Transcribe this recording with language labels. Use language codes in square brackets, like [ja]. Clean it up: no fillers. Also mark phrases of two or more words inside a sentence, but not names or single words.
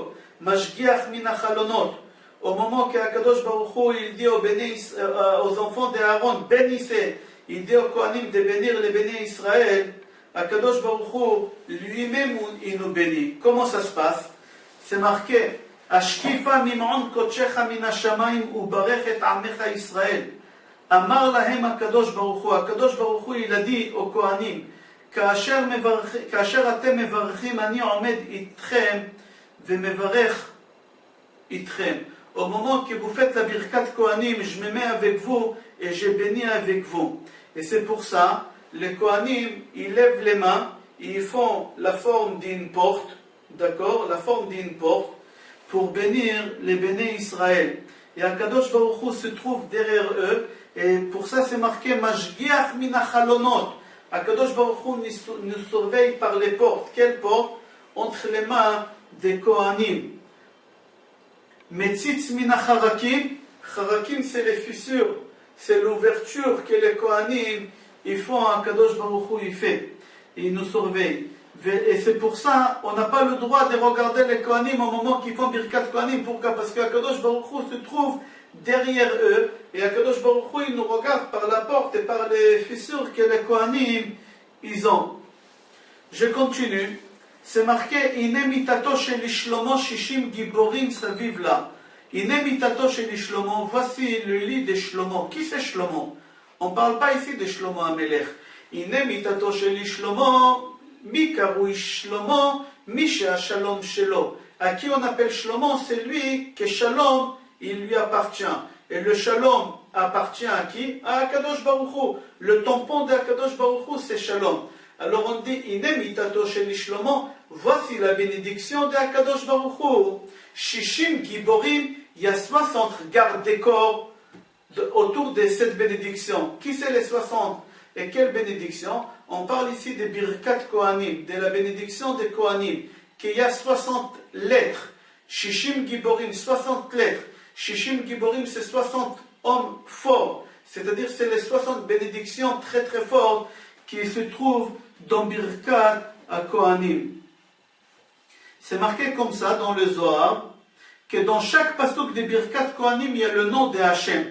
[he] משגיח מן החלונות. [fr] Au moment qu'Akadosh Baruch Hu, il dit aux enfants d'Aaron, bénissez, il dit aux Kohanim de bénir les béné Israël, Akadosh Baruch Hu, lui-même, il nous bénit. Comment ça se passe? C'est marqué, [he] השקיפה ממעון קדשך מן השמים וברך את עמך ישראל. אמר להם הקדוש ברוך הוא. [fr] Akadosh Baruch Hu, il a dit aux Kohanim, [he] כאשר אתם מברכים, אני עומד איתכם ומברך איתכם. [fr] Au moment que vous faites la Birkat Kohanim, je me mets avec vous et je bénis avec vous. Et c'est pour ça, les Kohanim, ils lèvent les mains, ils font la forme d'une porte, d'accord, la forme d'une porte, pour bénir les béné Israël. Et Akadosh Baruch Hu se trouve derrière eux, et pour ça c'est marqué [he] משגיח מן החלונות. [fr] Akadosh Baruch Hu nous surveille par les portes. Quelles portes? Entre les mains des Kohanim. [he] מציץ מן החרכים. [fr] Charakim, c'est les fissures, c'est l'ouverture que les Kohanim ils font à Akadosh Baruch Hu, il fait. Et il nous surveille. Et c'est pour ça, on n'a pas le droit de regarder les Kohanim au moment qu'ils font Birkat Kohanim. Pourquoi? Parce qu'Akadosh Baruch Hu se trouve derrière eux, et Akadosh Baruch Hu, il nous regarde par la porte et par les fissures que les Kohanim, ils ont. Je continue. C'est marqué, [he] הנה מטתו של שלמה ששים גברים סביב לה. הנה מטתו של שלמה, [fr] voici le lit de Shlomo. Qui c'est Shlomo? On ne parle pas ici de Shlomo Amelech. [he] הנה מטתו של שלמה, מי קרוי שלמה מי שהשלום שלו. [fr] À qui on appelle Shlomo? C'est lui que Shalom, il lui appartient. Et le Shalom appartient à qui? À Akadosh Baruch Hu. Le tampon d'Akadosh Baruch Hu, c'est Shalom. Alors on dit, [he] הנה מטתו של שלמה, [fr] voici la bénédiction d'Akadosh Baruch Hu. [he] ששים גבורים, [fr] il y a 60 gardes des corps autour de cette bénédiction. Qui c'est les 60 et quelle bénédiction? On parle ici des Birkat Kohanim, de la bénédiction des Kohanim, qu'il y a 60 lettres. [he] ששים גבורים, [fr] 60 lettres. [he] ששים גבורים, [fr] c'est 60 hommes forts. C'est-à-dire c'est les 60 bénédictions très très fortes qui se trouvent dans Birkat Kohanim. C'est marqué comme ça dans le Zohar, que dans chaque pasuk de Birkat Kohanim, il y a le nom de Hachem.